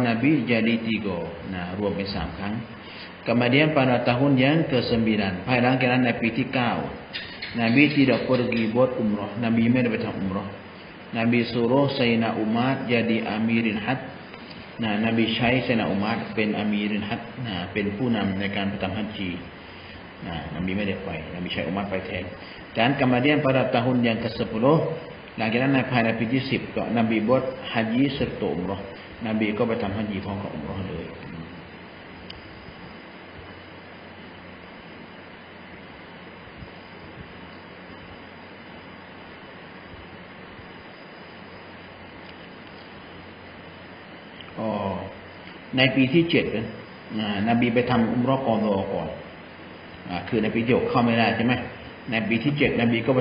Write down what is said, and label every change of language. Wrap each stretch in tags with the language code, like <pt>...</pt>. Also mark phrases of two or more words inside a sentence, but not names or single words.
<ms>Nabi jadi 3</ms> <th>รวมเป็น3 ครั้ง</th> <ms>kemudian pada tahun yang ke-9</ms> <th>ภายหลังจากนั้นในปีที่9</th> <ms>Nabi tidak pergi buat umrah Nabi</ms> <th>ไม่ได้ไปทำอุมเราะห์</th> <ms>Nabi suruh Sayyidina Umar jadi amirin hajj Nabi</ms> <th>ใช้ Sayyidina Umar เป็นอามีรินฮัจญ์เป็นผู้นำในการไปทำฮัจญีนบีไม่ได้ไปนบีใช้อุมัรไปแทน</th> <ms>dan kemudian pada tahun yang ke-10</ms> <th>หลังจากนั้นในภายในปีที่10ก็นบีบวชฮัจญีsertaอุมเราะห์นบีก็ไปทำฮัจญีพร้อมกับอุมเราะห์เลย ในปีที่7นบีไปทำอุมเราะห์กอฎอก่อนคือในปีที่6เข้าไม่ได้ใช่ไหมในปีที่7นบีก็ไป</th>